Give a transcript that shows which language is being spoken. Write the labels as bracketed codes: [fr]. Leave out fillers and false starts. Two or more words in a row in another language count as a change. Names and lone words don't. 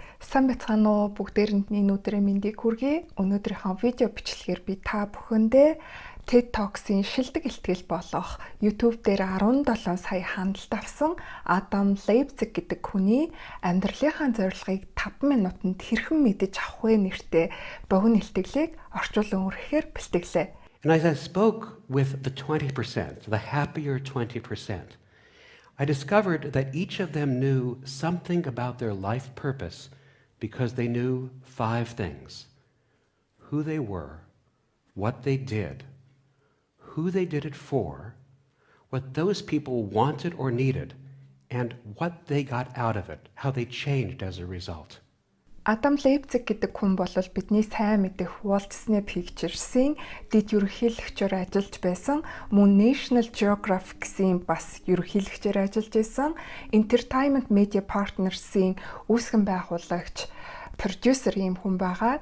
[mn] Сайн байцгаана уу бүгдээрэнд өнөөдрийн мэндийг хүргэе. Өнөөдрийнхөө видео бичлэгээр би та бүхэндээ [en] TED Talks- [mn] ийн шилдэг илтгэл болох YouTube дээр 17 сая хандлт авсан Адам Лейпциг гэдэг хүний амьдралынхаа зорилгыг 5 минутанд хэрхэн мэдэж авах вэ нэртэй богино илтгэлийг орчуулан өргөхээр бэлтгэлээ. [en] And as I spoke with the 20%, the happier 20%, I discovered that each of them knew something about their life purpose because they knew 5 things: who they were, what they did, who they did it for, what those people wanted or needed, and what they got out of it, how they changed as a result. [mn] Адам Лейпциг гэдэг хүн бол бидний сайн мэдэх Walt Disney Pictures-ийн дэд ерөнхийлөгчөөр ажиллаж байсан, мөн National Geographic-ийн бас ерөнхийлөгчөөр ажиллаж байсан, Entertainment Media Partners-ийн үүсгэн байгуулагч, продюсер ийм хүн байгаа.